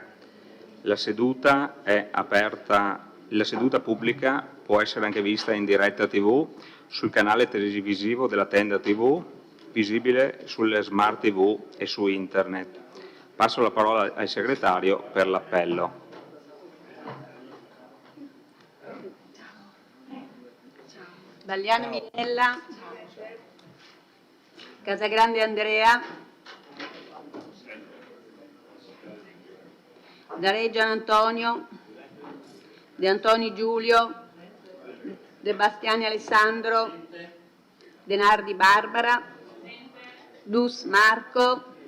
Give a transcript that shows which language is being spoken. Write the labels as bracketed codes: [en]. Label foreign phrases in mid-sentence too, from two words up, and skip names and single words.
[it] La seduta è aperta, la seduta pubblica può essere anche vista in diretta TV sul canale televisivo della Tenda TV, visibile sulle Smart TV e su Internet. Passo la parola al segretario per l'appello. Bagliano Minella, Casagrande Andrea, Dareggian Antonio, De Antoni Giulio, De Bastiani Alessandro, De Nardi Barbara, Dus Marco,